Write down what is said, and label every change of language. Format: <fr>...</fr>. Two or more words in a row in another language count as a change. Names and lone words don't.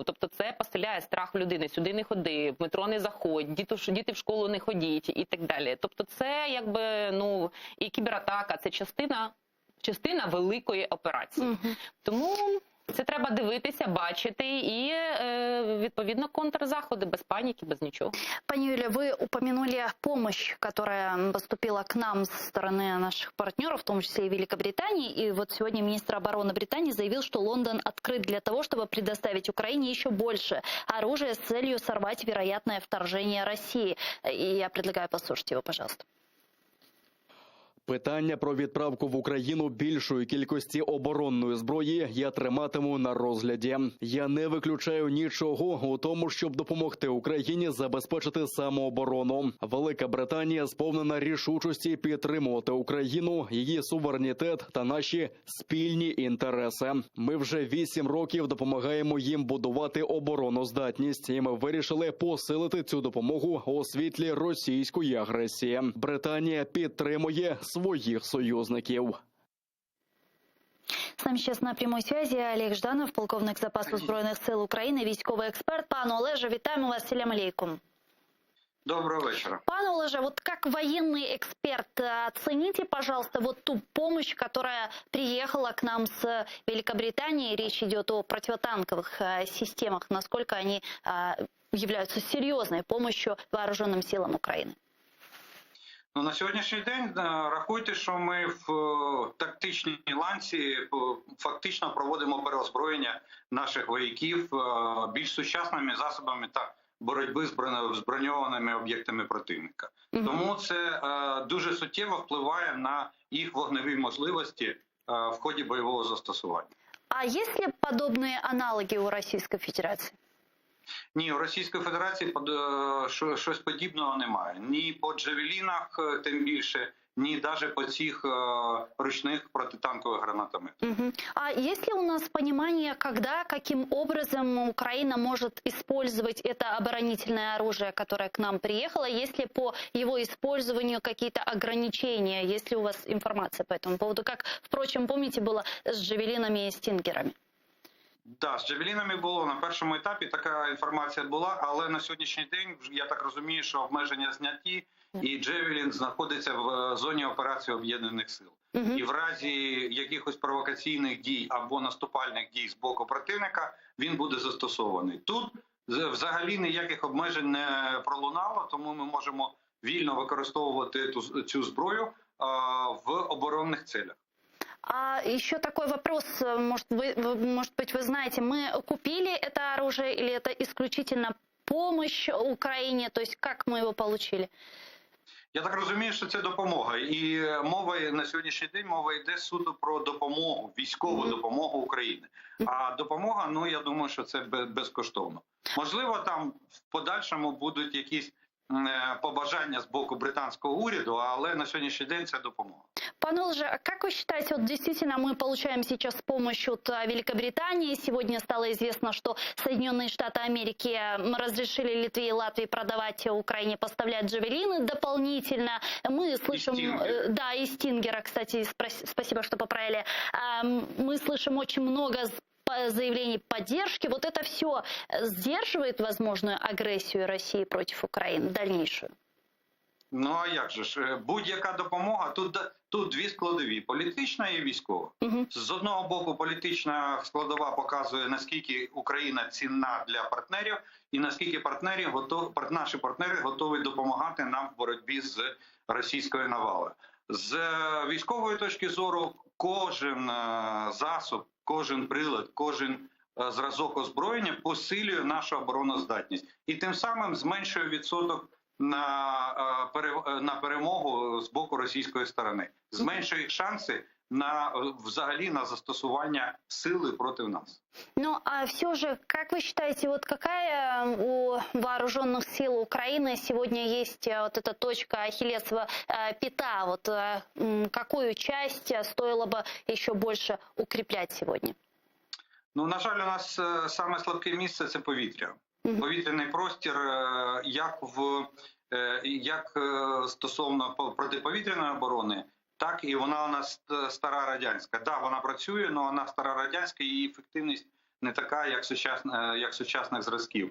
<uk>Тобто це поселяє страх в людини. Сюди не ходи, в метро не заходь, діти в школу не ходіть і так далі. Тобто це якби, і кібератака, це частина великої операції. Тому це треба дивитися, бачити і, відповідно, контрзаходи, без паніки, без нічого.</uk> <ru>Пани Юлия, вы упомянули помощь, которая поступила к нам со стороны наших партнеров, в том числе и Великобритании. И вот сегодня министр обороны Британии заявил, что Лондон открыт для того, чтобы предоставить Украине еще больше оружия с целью сорвать вероятное вторжение России. И я предлагаю послушать его, пожалуйста.</ru> <uk>Питання про відправку в Україну більшої кількості оборонної зброї я триматиму на розгляді. Я не виключаю нічого у тому, щоб допомогти Україні забезпечити самооборону. Велика Британія сповнена рішучості підтримувати Україну, її суверенітет та наші спільні інтереси. Ми вже 8 років допомагаємо їм будувати обороноздатність, і ми вирішили посилити цю допомогу у світлі російської агресії. Британія підтримує своїх союзників.</uk> <ru>С нами сейчас на прямой связи Олег Жданов,</ru> <uk>полковник запасу Збройних сил України, військовий експерт. Пане Олеже, вітаємо вас.</uk> <ar>سلام عليكم.</ar> <ru>Доброго вечера.</ru> <uk>Пане Олеже,</uk> <ru>вот как военный эксперт, оцените, пожалуйста, вот ту помощь, которая приехала к нам с Великобритании. Речь идет о противотанковых системах. Насколько они являются серьезной помощью вооруженным силам України?</ru> <uk>На сьогоднішній день рахуйте, що ми в тактичній ланці фактично проводимо переозброєння наших вояків більш сучасними засобами та боротьби з броньованими об'єктами противника. Тому це дуже суттєво впливає на їх вогневі можливості в ході бойового застосування.</uk> <ru>А есть ли подобные аналоги у Российской Федерации?</ru> <uk>Ні, у Російської Федерації щось подібного немає. Ні по джавелінах, тим більше, ні навіть по цих ручних протитанкових гранатометах.</uk> <ru>А есть ли у нас понимание, когда, каким образом Украина может использовать это оборонительное оружие, которое к нам приехало? Есть ли по его использованию какие-то ограничения? Есть ли у вас информация по этому поводу? Как, впрочем, помните, было с джавелинами и стингерами?</ru> <uk>Так, з джавелінами було на першому етапі, така інформація була, але на сьогоднішній день, я так розумію, що обмеження зняті, і джавелін знаходиться в зоні операції Об'єднаних сил. І в разі якихось провокаційних дій або наступальних дій з боку противника, він буде застосований. Тут взагалі ніяких обмежень не пролунало, тому ми можемо вільно використовувати цю зброю в оборонних цілях.</uk> <ru>А еще такой вопрос, может быть, вы знаете, мы купили это оружие или это исключительно помощь Украине, то есть как мы его получили?</ru> <uk>Я так розумію, що це допомога. І мова на сьогоднішній день йде суто про допомогу, військову допомогу України. А допомога, я думаю, що це безкоштовно. Можливо, там в подальшому будуть якісь побажання з боку британского уряду, але</uk> <ru>на сегодняшний день</ru> <uk>це допомога. Пане Олеже,</uk> <ru>а как вы считаете, вот действительно мы получаем сейчас помощь от Великобритании. Сегодня стало известно, что Соединенные Штаты Америки разрешили Литве и Латвии продавать Украине, поставлять джавелины дополнительно. Мы слышим... Да, и стингера, кстати, спасибо, что поправили. Мы слышим очень много заявлений поддержки. Вот это все сдерживает возможную агрессию России против Украины, дальнейшую?</ru> <uk>А як же ж? Будь-яка допомога, тут дві складові – політична і військова. З одного боку, політична складова показує, наскільки Україна цінна для партнерів і наскільки наші партнери готові допомагати нам в боротьбі з російською навалою. З військової точки зору, кожен засіб, кожен прилад, кожен зразок озброєння посилює нашу обороноздатність. І тим самим зменшує відсоток на перемогу з боку російської сторони. Зменшує шанси взагалі на застосування сили проти нас. А все же, как вы считаете, вот какая у вооруженных сил Украины сегодня есть вот эта точка ахиллесова пята? Вот какую часть стоило бы еще больше укреплять сегодня? На жаль, у нас саме слабке місце – це повітря. повітряний простір як стосовно протиповітряної оборони, так і вона у нас стара радянська. Да, вона працює, але вона стара радянська, її ефективність не така, як сучасних зразків.</uk>